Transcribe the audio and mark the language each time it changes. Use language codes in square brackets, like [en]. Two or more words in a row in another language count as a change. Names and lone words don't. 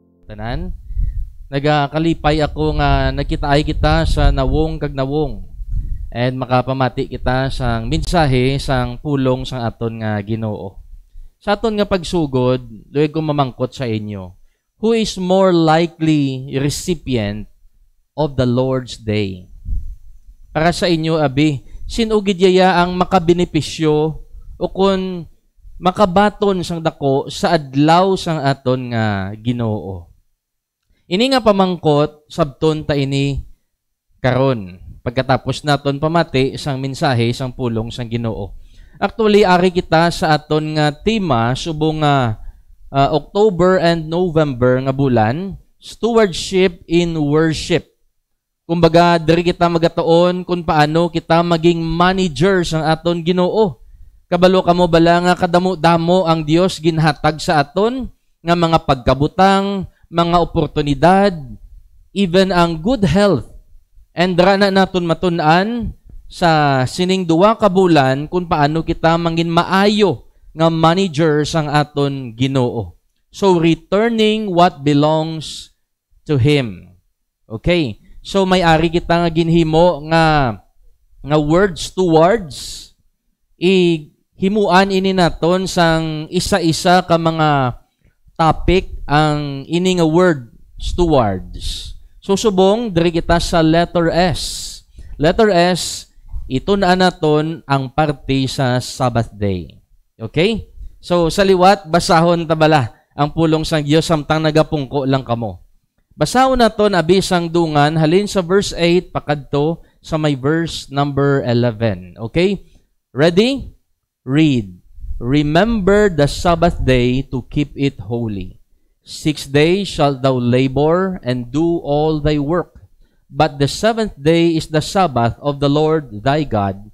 [hil] tanan. Nagakalipay ako nga nagkitaay kita sa nawong kag nawong. And makapamati kita sang mensahe sang pulong sang aton nga Ginoo. Sa aton nga pagsugod, luwag ko mamangkot sa inyo. [en] Who is more likely recipient of the Lord's Day? [hil] Para sa inyo, abi, sinugid yaya ang makabenepisyo o kung makabaton sang dako sa adlaw sang aton nga Ginoo. Ini nga pamangkot sabton ta ini karon. Pagkatapos naton pamati sang mensahe sang pulong sang Ginoo. Actually ari kita sa aton nga tema subong nga [en] October and November [hil] nga bulan, [en] stewardship in worship. [hil] Kumbaga diri kita magatuon kung paano kita maging manager sang aton Ginoo. Kabalo kamo bala nga kadamo-damo ang Dios ginhatag sa aton nga mga pagkabutang, mga oportunidad, even ang [en] good health. [hil] And rana naton matun-an sa sining duwa ka bulan kung paano kita mangin maayo nga manager sang aton Ginoo. [en] So returning what belongs to Him. [hil] Okay. So may ari kita nga ginhimo nga [en] words to words. [hil] Himuan ini naton sang isa-isa ka mga topic ang ini nga word stewards. So subong diri kita sa [en] letter S. Letter S, [hil] ito na naton ang parte sa [en] Sabbath day. Okay? [hil] So sa liwat basahon ta bala ang pulong sang Dios samtang nagapungko lang kamo. Basahon naton abi sang dungan halin sa verse 8 pakadto sa may [en] verse number [hil] 11. [en] Okay? Ready? Read. Remember the Sabbath day to keep it holy. 6 days shalt thou labor and do all thy work. But the seventh day is the Sabbath of the Lord thy God.